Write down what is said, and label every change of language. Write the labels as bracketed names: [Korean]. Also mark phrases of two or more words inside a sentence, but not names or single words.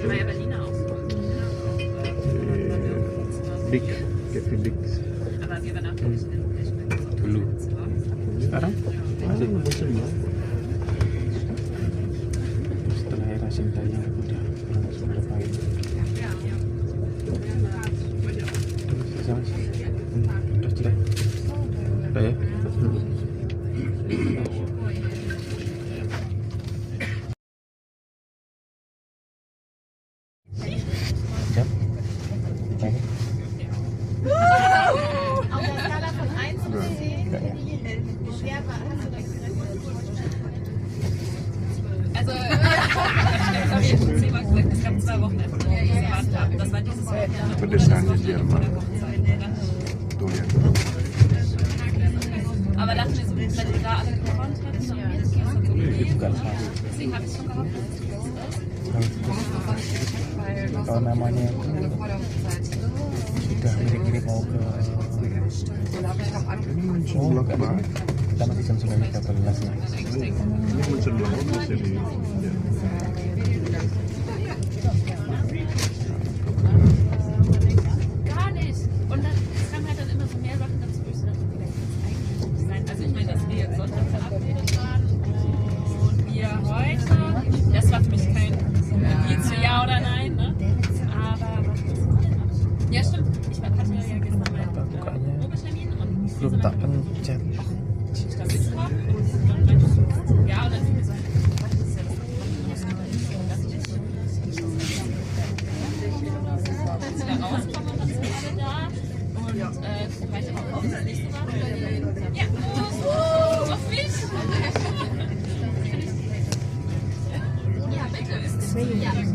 [German] War ja Berliner auch so. Big Kevin Big Aber wir übernachten nicht in der [Indonesian] Dulu. Sekarang? Setelah era cintanya udah langsung ngapain? Sama sih. Udah sudah. Udah ya. Jam? [German] Auf der Skala von 1 bis 10, wie schwer war hast du das? Also, es gab 2 Wochenende, die wir gewartet haben. Das war dieses Wochenende. [Indonesian] Pedesanya Jerman. Tuh lihat. [German] Aber dachten wir so, wenn ihr da alle gekonnt hättet, dann wäre das schon so gewesen. Deswegen habe ich schon gehofft, dass es ist. [Indonesian] Kalau namanya sudah mirip-mirip mau ke Mönchengladbach. kita masih jam 9.13 ya. Ini Mönchengladbach bisa di. [German] Gar nicht. Und dann, es kamen halt dann immer so mehr Sachen dazu, wo ich so dachte, vielleicht kann es eigentlich nicht sein. Also ich meine, dass wir jetzt Sonntag verabredet waren und wir heute, das war für mich kein Indiz für Ja oder Nein, ne? Aber was war denn? Ja, stimmt. Ich hatte ja gestern meinen Probetermin und [Indonesian] belum tak pencet. [German] Das ist super. Ja, und dann sind wir so. Als wir da rauskommen, dann sind alle da. Und vielleicht aber auch das nächste Mal. Ja, auf mich! Ja, bitte. Ja.